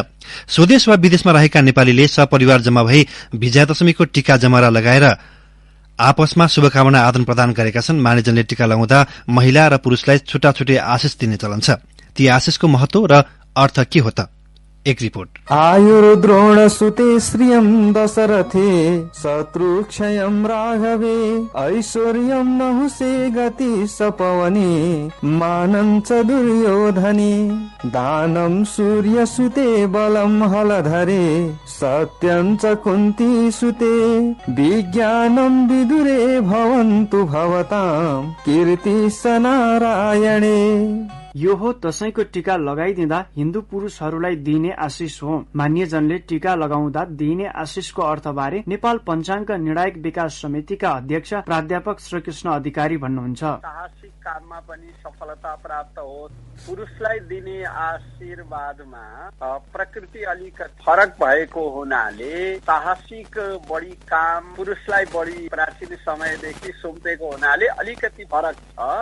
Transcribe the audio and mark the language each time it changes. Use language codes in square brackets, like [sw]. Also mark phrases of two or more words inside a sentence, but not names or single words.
[ne] स्वदेश वा विदेशमा रहेका नेपालीले सपरिवार जम्मा भई विजया दशमीको टीका जमरा लगाएर आपसमा शुभकामना आदान प्रदान गरेका छन्। मानिसजनले टीका लगाउँदा महिला र पुरूषलाई छुट्टा छुट्टै आशिष दिने चलन छ। ती आशिषको महत्व र अर्थ के हो त? एक रिपोर्ट। [sa] आयुर्द्रोण सुते श्रियं दशरथे शत्रु क्षयं राघवे ऐश्वर्यं नहुसे गति सपवने मानं च दुर्योधने दानं सूर्य सुते बलं हलधरे सत्यं च कुन्ती सुते विज्ञानं विदुरे भवन्तु भवतां कीर्ति सनारायणे। [ne] यो हो दशैंको टीका लगाइदिँदा हिन्दू पुरुषहरूलाई दिइने आशिष हो। मान्यजनले टीका लगाउँदा दिइने आशिषको अर्थबारे नेपाल पञ्चाङ्ग निर्णायक विकास समितिका अध्यक्ष प्राध्यापक श्रीकृष्ण अधिकारी भन्नुहुन्छ। साहसिक काममा पनि सफलता प्राप्त होस्। पुरुषलाई दिने आशीर्वादमा प्रकृति अलिकति फरक भएको हुनाले साहसिक बढी काम पुरुषलाई बढी प्राचीन समयदेखि सुम्पेको हुनाले अलिकति फरक छ।